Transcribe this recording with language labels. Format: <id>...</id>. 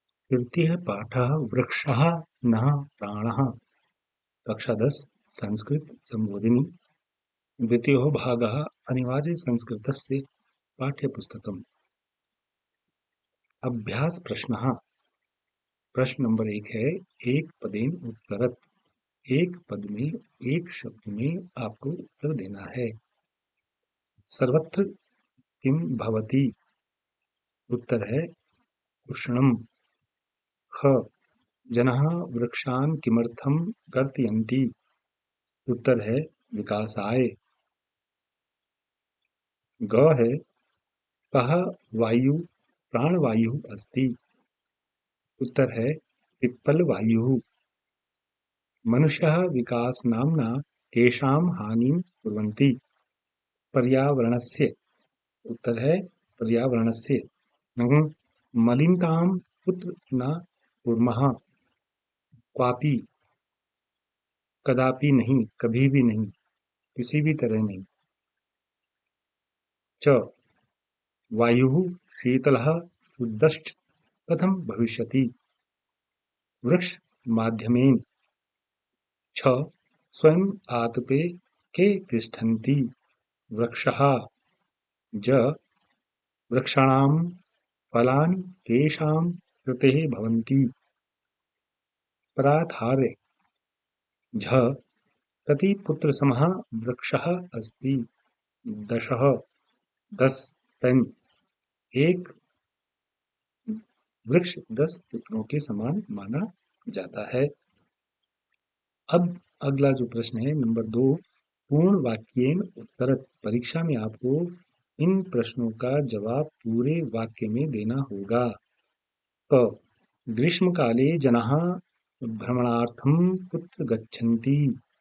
<sa>तृतीयः पाठः वृक्षः नः प्राणः। कक्षा 10 संस्कृत संबोधिनी। द्वितीयो भागः अनिवार्यसंस्कृतस्य पाठ्यपुस्तकम्। अभ्यास प्रश्नः।</sa> <hi>प्रश्न नंबर 1 है</hi> <sa>एक पदेन उत्तरत।</sa> <hi>एक पद में एक शब्द में आपको उत्तर देना है।</hi> <sa>सर्वत्र किम भवति?</sa> <hi>उत्तर है</hi> <sa>उष्णम। ख जनः वृक्षान् किमर्थं कर्तयन्ति?</sa> <hi>उत्तर है विकासाय।</hi> <sa>ग है कः वायु प्राणवायुः अस्ति?</sa> <hi>उत्तर है</hi> <sa>पिप्पलवायुः। मनुष्यः विकासनाम्ना केषां हानिं कुर्वन्ति? पर्यावरणस्य।</sa> <hi>उत्तर है</hi> <sa>पर्यावरणस्य। मलिनतां कुत्र न कुर्मः? क्वापि, कदापि</sa> <hi>नहीं, कभी भी नहीं, किसी भी तरह नहीं।</hi> <sa>च वायुः शीतलः शुद्धश्च कथं भविष्यति? वृक्ष माध्यमेन। छ स्वयं आतपे के तिष्ठन्ति? वृक्षः। ज वृक्षाणां फलानि केषां कृते भवन्ति? पराधारे। झ कति पुत्रसमः वृक्षः अस्ति? 10। 10 10।</sa> <hi>एक वृक्ष 10 पुत्रों के समान माना जाता है। अब अगला जो प्रश्न है नंबर 2,</hi> <sa>पूर्ण वाक्येन उत्तरत।</sa> <hi>परीक्षा में आपको इन प्रश्नों का जवाब पूरे वाक्य में देना होगा।</hi> <sa>क ग्रीष्मकाले जनाः भ्रमणार्थं कुत्र गच्छन्ति?</sa>